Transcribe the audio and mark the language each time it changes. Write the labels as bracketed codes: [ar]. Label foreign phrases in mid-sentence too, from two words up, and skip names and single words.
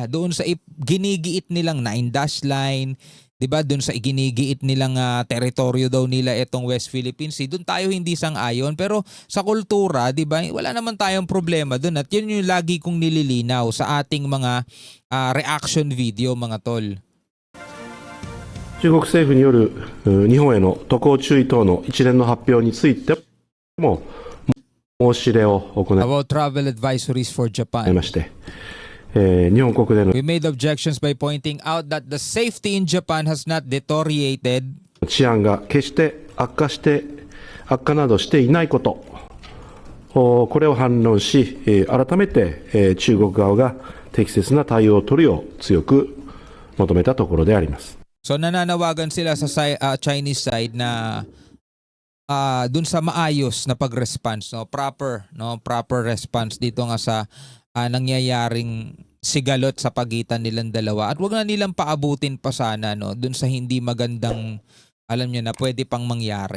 [tl] Doon sa ginigiit nilang 9-dash line. Diba? Doon sa iginigiit nilang teritoryo daw nila itong West Philippine Sea. Doon tayo hindi sang-ayon. Pero sa kultura, diba? Wala naman tayong problema doon. At yun yung lagi kong nililinaw sa ating mga [en] reaction video [tl] mga tol. [ja] 中国政府による日本への渡航注意等の一連の発表についても申し入れを行い [en] About travel advisories for Japan. [ja] まして、日本国内の [en] We made objections by pointing out that the safety in Japan has not deteriorated. [ja] 治安が決して悪化などしていないこと、これを反論し、改めて中国側が適切な対応を取るよう強く求めたところであります。 [tl] So nananawagan sila sa [en] Chinese side [tl] na dun sa maayos na pag-response, [en] proper response [tl] dito nga sa nangyayaring sigalot sa pagitan nilang dalawa. At wag na nilang paabutin pa sana dun sa hindi magandang, alam niyo na, pwede pang mangyari.